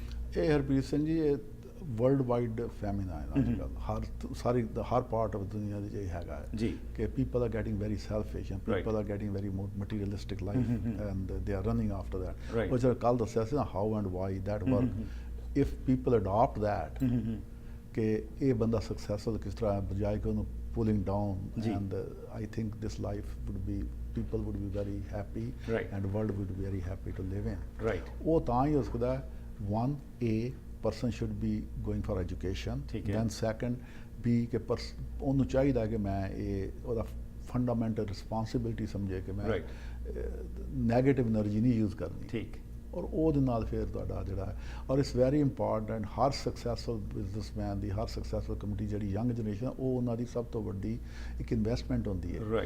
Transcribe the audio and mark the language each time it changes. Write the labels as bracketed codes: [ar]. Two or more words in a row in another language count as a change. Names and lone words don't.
[pa] ਇਹ ਹਰਪ੍ਰੀਤ ਸਿੰਘ ਜੀ, ਇਹ [en] world wide phenomena [pa] ਹੈ ਅੱਜ ਕੱਲ੍ਹ, ਹਰ [en] part of [pa] ਦੁਨੀਆ ਦੇ 'ਚ ਇਹ ਹੈਗਾ ਹੈ ਕਿ [en] people are getting very selfish and people are getting very materialistic life and they are running after that. [pa] ਉਹ ਜਿਹੜਾ ਕੱਲ੍ਹ ਦੱਸਿਆ ਸੀ ਨਾ, [en] how and why that work, if people adapt that [pa] ਕਿ ਇਹ ਬੰਦਾ ਸਕਸੈਸਫੁਲ ਕਿਸ ਤਰ੍ਹਾਂ, ਬਜਾਏ ਕਿ ਉਹਨੂੰ [en] pulling down, and I think this life would be, people would be very happy and world would be very happy to live in. [pa] ਉਹ ਤਾਂ ਹੀ ਹੋ ਸਕਦਾ ਹੈ, [en] one, a person should be going for education, then second be [pa] ਕਿ ਉਹਨੂੰ ਚਾਹੀਦਾ ਕਿ ਮੈਂ ਇਹ ਉਹਦਾ [en] fundamental responsibility [pa] ਸਮਝੇ ਕਿ ਮੈਂ [en] negative energy [pa] ਨਹੀਂ ਯੂਜ਼ ਕਰਨੀ, ਔਰ ਉਹਦੇ ਨਾਲ ਫਿਰ ਤੁਹਾਡਾ ਜਿਹੜਾ ਹੈ। ਔਰ [en] it's very important, [pa] ਹਰ [en] successful businessman [pa] ਦੀ, ਹਰ [en] successful community [pa] ਜਿਹੜੀ [en] young generation, [pa] ਉਹ ਉਹਨਾਂ ਦੀ ਸਭ ਤੋਂ ਵੱਡੀ ਇੱਕ ਇਨਵੈਸਟਮੈਂਟ ਹੁੰਦੀ ਹੈ।